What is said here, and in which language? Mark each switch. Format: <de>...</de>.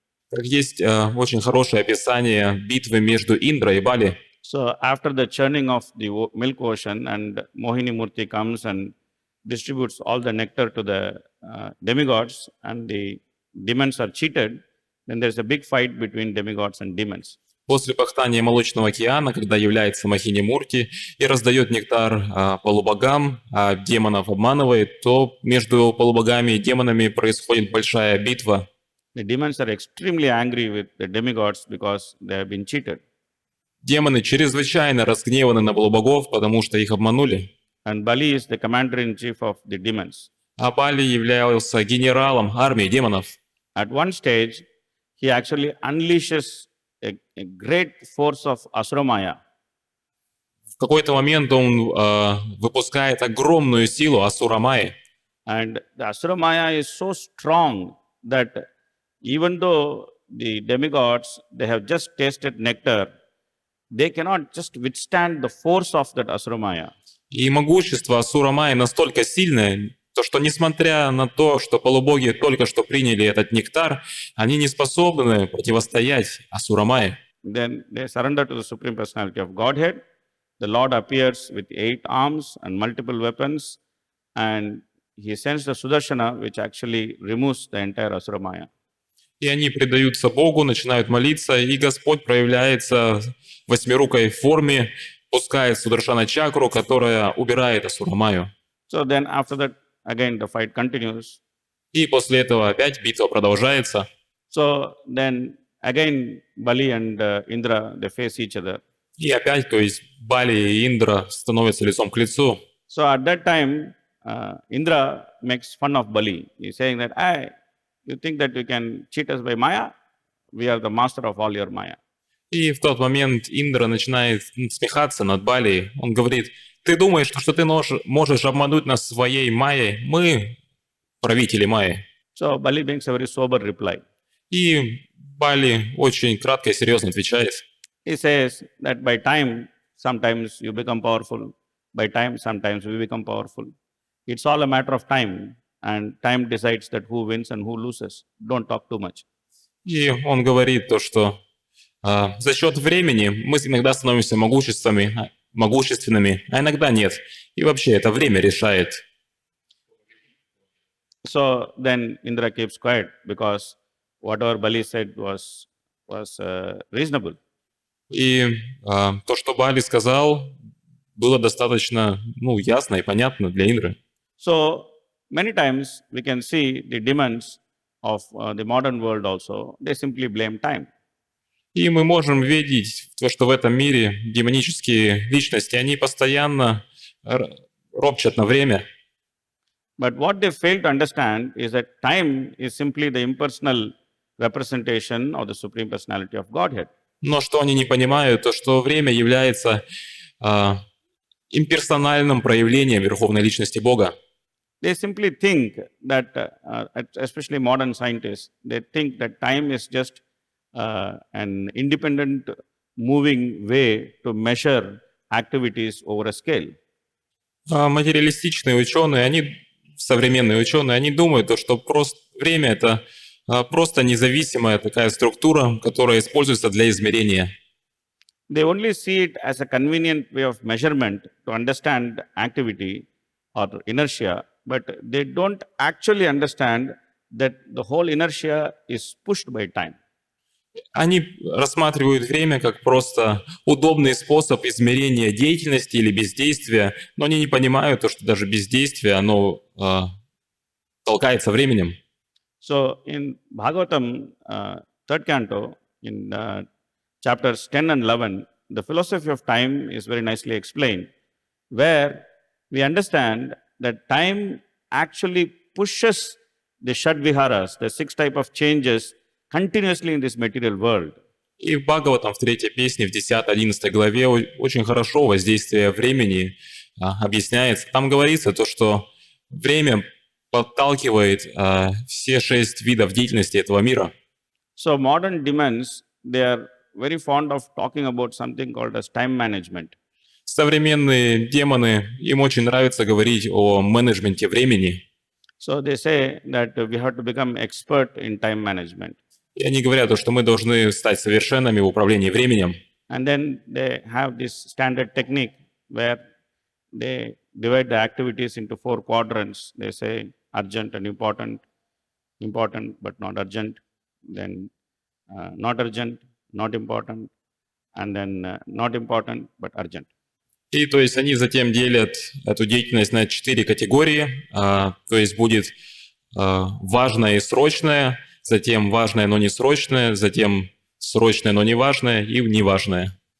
<ru>Как есть очень хорошее описание битвы между Индра и Бали.</ru> <en>So after the churning of the milk ocean, and Mohini Murti comes and distributes all the nectar to the demigods, and the demons are cheated, then there's a big fight between demigods and demons.</en> <ru>После пахтания Молочного океана, когда является Махини Мурти и раздает нектар полубогам, а демонов обманывает, то между полубогами и демонами происходит большая битва.</ru> <en>The demons are extremely angry with the demigods because they have been cheated.</en> <ru>Демоны чрезвычайно разгневаны на полубогов, потому что их обманули.</ru> <en>And Bali is the commander-in-chief of the demons.</en> <ru>А Бали являлся генералом армии демонов.</ru> <en>At one stage, he actually unleashes a great force of Asuramaya.</en> <ru>В какой-то момент он выпускает огромную силу Асурамайи.</ru> <en>And the Asuramaya is so strong that even though the demigods, they have just tasted nectar, they cannot just withstand the force of that Asuramaya.</en> <ru>И могущество Асурамайи настолько сильное, то что несмотря на то, что полубоги только что приняли этот нектар, они не способны противостоять Асурамайи.</ru> <en>Then they surrender to the Supreme Personality of Godhead. The Lord appears with 8 arms and multiple weapons, and he sends the Sudarshana, which actually removes the entire Asuramaya.</en> <ru>И они предаются Богу, начинают молиться, и Господь проявляется в восьмирукой форме, пускает Сударшана-чакру, которая убирает Асурамаю.</ru> <en>So then after that, again the fight continues.</en> <ru>И после этого опять битва продолжается.</ru> <en>So then again Bali and Indra, they face each other.</en> <ru>И опять, то есть Бали и Индра становятся лицом к лицу.</ru> <en>So at that time, Indra makes fun of Bali. He's saying that, hey, you think that you can cheat us by Maya? We are the master of all your Maya.</en> <ru>И в тот момент Индра начинает смехаться над Бали. Он говорит, ты думаешь, что ты можешь обмануть нас своей Майей? Мы правители Майи.</ru> <en>So Bali brings a very sober reply.</en> <ru>И Бали очень кратко и серьезно отвечает.</ru> <en>He says that by time, sometimes you become powerful. By time, sometimes we become powerful. It's all a matter of time. And time decides that who wins and who loses. Don't talk too much.</en> <ru>И он говорит то, что за счет времени мы иногда становимся могущественными, а иногда нет. И вообще это время решает.</ru> <en>So then Indra keeps quiet because whatever Bali said was reasonable.</en> <ru>И то, что Бали сказал, было достаточно ясно и понятно для Индры.</ru> <en>So many times we can see the demons of the modern world also, they simply blame time.</en> <ru>И мы можем видеть то, что в этом мире демонические личности, они постоянно ропчат на время.</ru> <en>But what they fail to understand is that time is simply the impersonal representation of the Supreme Personality of Godhead.</en> <ru>Но что они не понимают, то что время является имперсональным проявлением Верховной Личности Бога.</ru> <en>They simply think that, especially modern scientists, they think that time is just an independent moving way to measure activities over a scale.</en> <ru>Материалистичные ученые, современные ученые, они думают, что просто время — это просто независимая такая структура, которая используется для измерения.</ru> <en>They only see it as a convenient way of measurement to understand activity or inertia, but they don't actually understand that the whole inertia is pushed by time.</en> <ru>Они рассматривают время как просто удобный способ измерения деятельности или бездействия, но они не понимают, что даже бездействие, оно толкается временем.</ru> <en>So in Bhagavatam, third canto, in chapters 10 and 11, the philosophy of time is very nicely explained, where we understand that time actually pushes the Shadviharas, the 6 type of changes, continuously in this material world.</en> <ru>И в Бхагаватам в 3 песне, в 10-11 главе очень хорошо воздействие времени объясняется. Там говорится то, что время подталкивает все 6 видов деятельности этого мира.</ru> <en>So modern demons, they are very fond of talking about something called as time management.</en> <ru>Современные демоны, им очень нравится говорить о менеджменте времени.</ru> <en>So they say that we have to become expert in time management.</en> <ru>И они говорят, что мы должны стать совершенными в управлении временем.</ru> <en>And then they have this standard technique where they divide the activities into 4 quadrants. They say urgent and important, important but not urgent, then not urgent, not important, and then not important but urgent.</en> <ru>И то есть они затем делят эту деятельность на 4 категории. То есть будет важное и срочное, затем важное, но не срочное, затем срочное, но не важное и неважное.</ru>